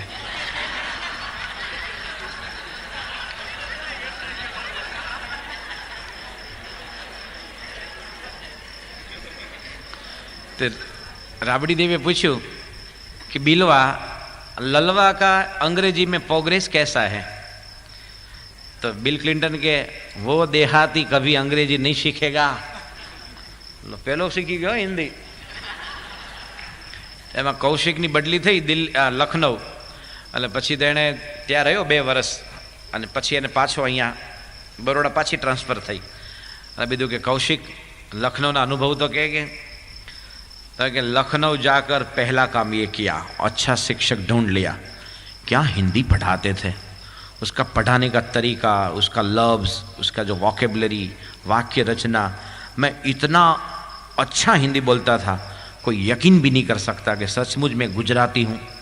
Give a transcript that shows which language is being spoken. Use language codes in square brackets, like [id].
[hi] કે तो राबड़ी देवी पूछू कि बिलवा ललवा का अंग्रेजी में प्रोग्रेस कैसा है? तो बिल क्लिंटन के वो देहाती कभी अंग्रेजी नहीं सीखेगा. पहलो सीखी गयो हिंदी. [gu] એમાં કૌશિકની બદલી થઈ લખનઉ, અને પછી તેણે ત્યાં રહ્યો 2 વર્ષ, અને પછી એને પાછો અહીંયા બરોડા પાછી ટ્રાન્સફર થઈ. અને બીજું કે કૌશિક [hi] लखनऊ अनुभव तो कि लखनऊ जाकर पहला काम ये किया, अच्छा शिक्षक ढूंढ लिया. क्या हिंदी पढ़ाते थे, उसका पढ़ाने का तरीका, उसका लफ्ज़, उसका जो वॉकेबलरी, वाक्य रचना, मैं इतना अच्छा हिंदी बोलता था कोई यकीन भी नहीं कर सकता कि सचमुच में गुजराती हूँ.